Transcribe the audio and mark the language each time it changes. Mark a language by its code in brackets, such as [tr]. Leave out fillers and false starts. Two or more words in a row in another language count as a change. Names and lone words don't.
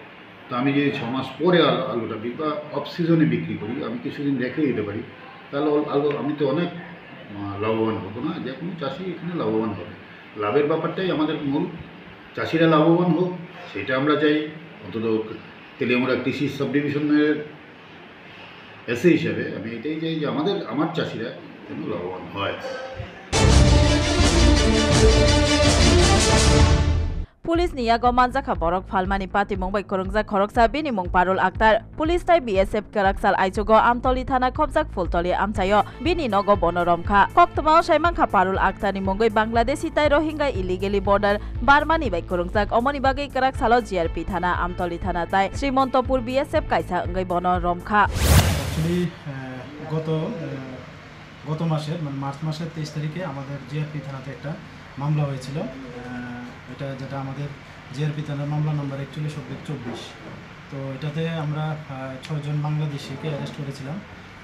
[bn] তো আমি যদি 6 মাস পরে আলুটা বা [en] off season [bn] বিক্রি করি, আমি কিছুদিন রেখে দিতে পারি, তাহলে আলু আমি তো অনেক লাভবান হবো না, যে কোনো চাষি এখানে লাভবান হবে। লাভের ব্যাপারটাই আমাদের মূল, চাষিরা লাভবান হোক সেটা আমরা চাই। অন্তত তেলিয়ামুড়া কৃষি [en] sub division [bn] এসে হিসাবে আমি এটাই চাই যে আমার চাষিরা যেন লাভবান হয়। [trp] पुलिस नि यागो मानजाखा बरक फालमानि पाति मुंबाइ करंजा खरकसा बिनि मुं पारुल आक्तार पुलिस ताइ बीएसएफ कराकसाल आइचोगो आमतली थाना खबजाक फुलतली आमचायो बिनि नगो बनरमखा कक्तमाव साइमांखा पारुल आक्तारनि मुंगै बांग्लादेशी ताइ रोहिंगा [en] illegally border [trp] बारमानि बाइ करंजाक अमनि बागै कराकसालो जीआरपी थाना आमतली थाना ताइ श्रीमन्तपुर बीएसएफ काइसा अंगै बनरमखा। [bn] एक्चुअली গত মাসের মানে মার্চ মাসের 23 তারিখে আমাদের জিআরপি থানাতে একটা মামলা হয়েছিল। এটা যেটা আমাদের জিআরপি থানার মামলা নম্বর 41/24। তো এটাতে আমরা 6 জন বাংলাদেশিকে অ্যারেস্ট করেছিলাম।